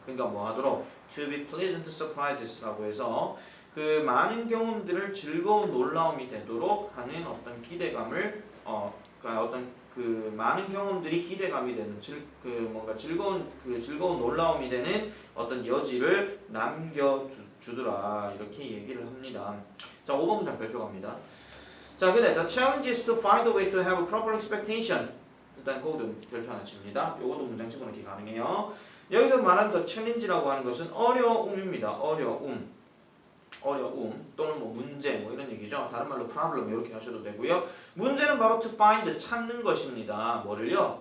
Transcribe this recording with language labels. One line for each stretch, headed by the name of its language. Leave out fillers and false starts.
Korean: 그러니까 뭐 하도록
English: to be pleasant surprises
Korean: 라고 해서 그 많은 경험들을 즐거운 놀라움이 되도록 하는 어떤 기대감을 그러니까 어떤 그 많은 경험들이 기대감이 되는 뭔가 즐거운 놀라움이 되는 어떤 여지를 남겨주더라 이렇게 얘기를 합니다. 자, 5번 문장 발표 갑니다. 자, 근데
English: the challenge is to find a way to have a proper expectation.
Korean: 일단 그것도 별표 하나 칩니다. 요것도 문장 집어넣기 가능해요. 여기서 말하는 the challenge라고 하는 것은 어려움입니다. 어려움 또는 뭐 문제 뭐 이런 얘기죠. 다른 말로 problem 이렇게 하셔도 되고요. 문제는 바로
English: to find
Korean: 찾는 것입니다. 뭐를요?